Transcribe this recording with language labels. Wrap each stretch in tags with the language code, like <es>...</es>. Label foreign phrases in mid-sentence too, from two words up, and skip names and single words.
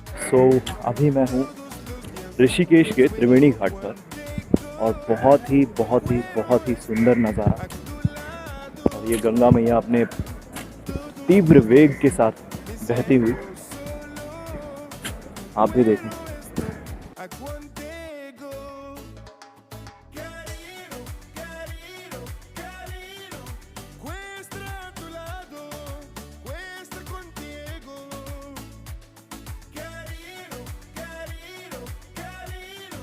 <hi>अभी मैं हूँ ऋषिकेश के त्रिवेणी घाट पर और बहुत ही सुंदर नज़ारा। और ये गंगा मैया अपने तीव्र वेग के साथ बहती हुई, आप भी देखें।</hi> <es>a contigo. Carino, carino, carino. Cuesta a tu lado, cuesta contigo. Carino, carino, carino.</es>